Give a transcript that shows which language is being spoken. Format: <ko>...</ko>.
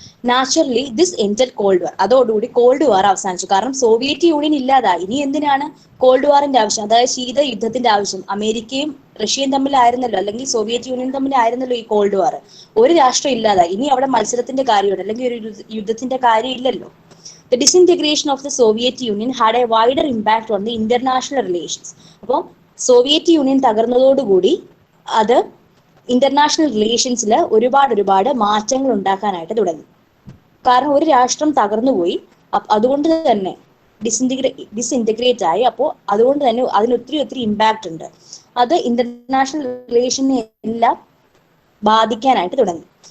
<en>Naturally this ended cold war.</en> <ml>അതോടുകൂടി called വാർ അവസാനിച്ചു. കാരണം സോവിയറ്റ് യൂണിയൻ ഇല്ലാതായി. ഇനി എന്തിനാണ് കോൾഡ് വാറിന്റെ ആവശ്യം, അതായത് ശീത യുദ്ധത്തിന്റെ ആവശ്യം? അമേരിക്കയും റഷ്യയും തമ്മിലായിരുന്നല്ലോ, അല്ലെങ്കിൽ സോവിയറ്റ് യൂണിയൻ തമ്മിലായിരുന്നല്ലോ ഈ കോൾഡ് വാർ. ഒരു രാഷ്ട്രം ഇല്ലാതായി. ഇനി അവിടെ മത്സരത്തിന്റെ കാര്യമുണ്ട്, അല്ലെങ്കിൽ ഒരു യുദ്ധത്തിന്റെ കാര്യം ഇല്ലല്ലോ.</ml> <en>The disintegration of the Soviet Union had a wider impact on the international relations.</en> <ml>അപ്പോൾ സോവിയറ്റ് യൂണിയൻ തകർന്നതോടുകൂടി അത് ഇന്റർനാഷണൽ റിലേഷൻസിൽ ഒരുപാട് മാറ്റങ്ങൾ ഉണ്ടാക്കാനായിട്ട് തുടങ്ങി. കാരണം ഒരു രാഷ്ട്രം തകർന്നുപോയി, അതുകൊണ്ട് തന്നെ ഡിസിൻറ്റഗ്രേറ്റ് ആയി. അപ്പോൾ അതുകൊണ്ട് തന്നെ അതിന് ഒത്തിരി ഇമ്പാക്റ്റ് ഉണ്ട്. അത് ഇന്റർനാഷണൽ റിലേഷനെ എല്ലാം ബാധിക്കാനായിട്ട് തുടങ്ങി.</ml>